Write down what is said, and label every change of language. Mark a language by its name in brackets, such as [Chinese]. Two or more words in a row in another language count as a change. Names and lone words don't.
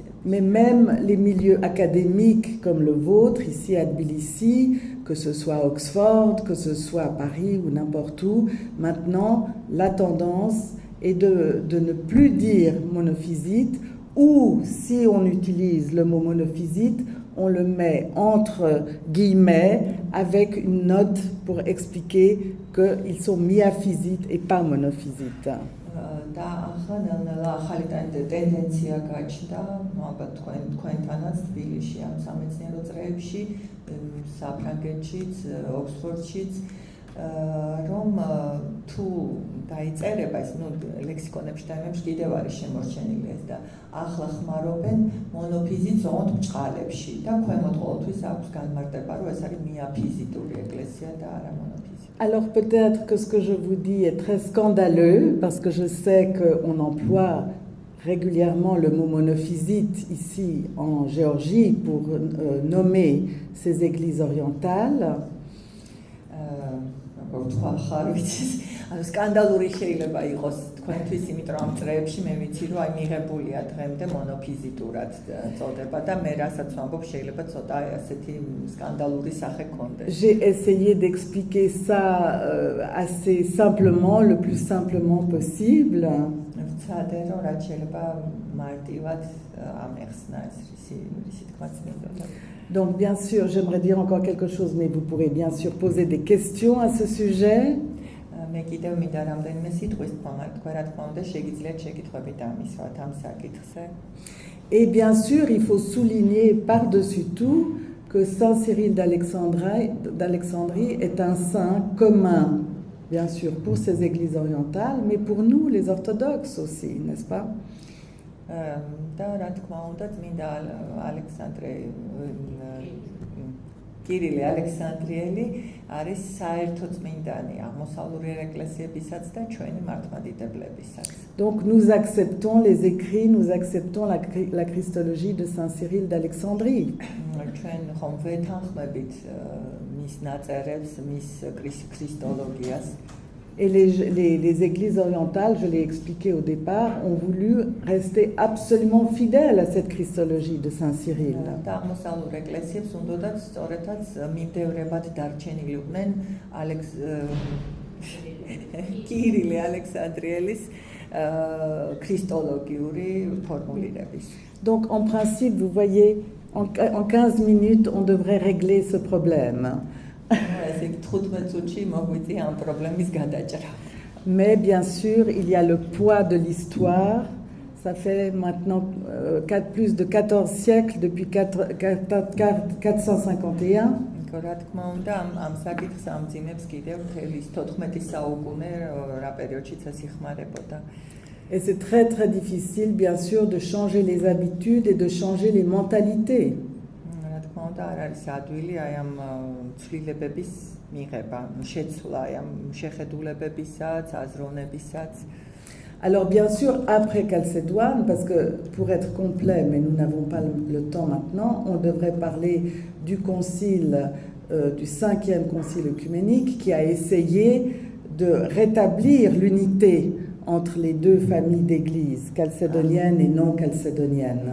[French] Mais même les milieux académiques comme le vôtre, ici à Tbilissi, que ce soit à Oxford, que ce soit à Paris ou n'importe où, maintenant, la tendance est de ne plus dire monophysite, ou si on utilise le mot monophysite, on le met entre guillemets avec une note pour expliquer qu'ils sont miaphysites et pas monophysites. [Georgian] და ახლა ახალი ტენდენცია გაჩნდა, ალბათ თქვენთანაც თბილისში ამ სამეცნიერო წრეებში, საფრანგეთშიც, ოქსფორდშიც, რომ თუ დაიწერება ეს, ლექსიკონებში და იმებში კიდევ არის შემორჩენილი ეს და ახლა ხმარობენ მონოფიზიტს ოღონდ ბჭყალებში და ქვემოთ ყოველთვის აქვს განმარტება, რომ ეს არის მიაფიზიტური ეკლესია და არა მონოფიზიტური. [French] Alors peut-être que ce que je vous dis est très scandaleux, parce que je sais qu'on emploie régulièrement le mot monophysite ici en Géorgie pour nommer ces églises orientales. [Georgian] სკანდალური შეიძლება იყოს თქვენთვის, იმიტომ რომ ამ წრეებში მე ვიცი რომ აი მიღებულია დღემდე მონოფიზიტურად წოდება და მე რასაც ვამბობ შეიძლება ცოტა ასეთი სკანდალური სახე გქონდეს. [French] J'ai essayé d'expliquer ça assez simplement, le plus simplement possible. [Georgian] ვცადე რომ რაც შეიძლება მარტივად ამეხსნა ეს რისი თქმაც მინდოდა. [French] Donc bien sûr, j'aimerais dire encore quelque chose, mais vous pourrez bien sûr poser des questions à ce sujet. [Georgian] მე კიდევ მინდა რამდენიმე სიტყვის თქვა, რა თქმა უნდა, შეგიძლიათ შეკითხვები დამისვათ ამ საკითხზე. [French] Et bien sûr, il faut souligner par-dessus tout que Saint Cyril d'Alexandrie est un saint commun, bien sûr, pour ces églises orientales, mais pour nous, les orthodoxes aussi, n'est-ce pas? [Georgian] და რა თქმა უნდა, წმინდა ალექსანდრე კირილე ალექსანდრიელი არის საერთო წმინდანი აღმოსავლური ეკლესიებისაც და ჩვენი მართლმადიდებლებისაც. [French] Donc nous acceptons les écrits, nous acceptons la Christologie de Saint Cyril d'Alexandrie. [Georgian] ჩვენ ხომ ვეთანხმებით მის ნაწერებს, მის ქრისტოლოგიას. [French] Et les églises orientales, je l'ai expliqué au départ, ont voulu rester absolument fidèles à cette Christologie de Saint Cyril. [Georgian] აღმოსავლურ ეკლესიებს უნდათ სწორედაც მიმდევრებად დარჩენილიყვნენ კირილე ალექსანდრიელის ქრისტოლოგიური ფორმულირების. [French] Donc en principe, vous voyez, en 15 minutes, on devrait régler ce problème. [Georgian] ესე იგი 15 წუთში მოგვიწია ამ პრობლემის გადაჭრა. [French] Mais bien sûr, il y a le poids de l'histoire. Ça fait maintenant plus de 14 siècles depuis 451. [Georgian] რა თქმა უნდა, ამ საკითხს ამძიმებს კიდევ მთელი 14 საუკუნე რა პერიოდშიც ეს იხმარებოდა. [French] Et c'est très très difficile, bien sûr, de changer les habitudes et de changer les mentalités. [Georgian] რა თქმა უნდა, არ არის ადვილი აი ამ ცვლილებების მიღება, შეცვლა აი ამ შეხედულებებისაც, აზროვნებისაც. [French] Alors bien sûr, après Chalcédoine, parce que pour être complet, mais nous n'avons pas le temps maintenant, on devrait parler du concile, du 5e concile œcuménique qui a essayé de rétablir l'unité entre les deux familles d'églises, chalcédoniennes et non chalcédoniennes.